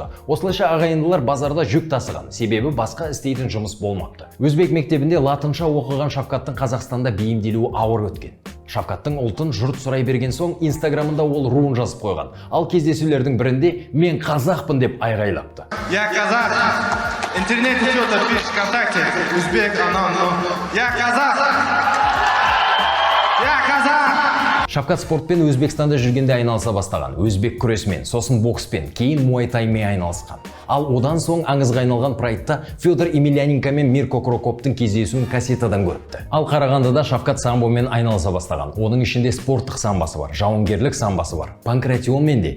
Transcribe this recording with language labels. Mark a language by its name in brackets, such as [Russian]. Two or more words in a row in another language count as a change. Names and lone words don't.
[Kazakh] Осылайша ағайындылар базарда жүк тасыған, себебі басқа істейтін жұмыс болмапты. Өзбек мектебінде латынша оқыған Шавкаттың Қазақстанда бейімделуі ауыр өткен. Шавкаттың ұлтын жұрт сұрай берген соң Инстаграмында ол руын жазып қойған. Ал кездесулердің бірінде мен қазақпын деп айғайлапты. [Russian] Я казах. Интернет идет, пишет ВКонтакте. Узбек, Я казах. Я казах. [Kazakh] Шавкат спортпен Өзбекстанда жүргенде айналыса бастаған. Өзбек күресімен, сосын бокспен, кейін муайтаймен айналысқан. Ал одан соң аңызға айналған прайдта Федор Емельяненко мен Мирко Крокоптың кездесуін кассетадан көріпті. Ал Қарағандыда Шавкат самбомен айналыса бастаған. Оның ішінде спорттық самбасы бар, жауынгерлік самбасы бар, панкратионмен де.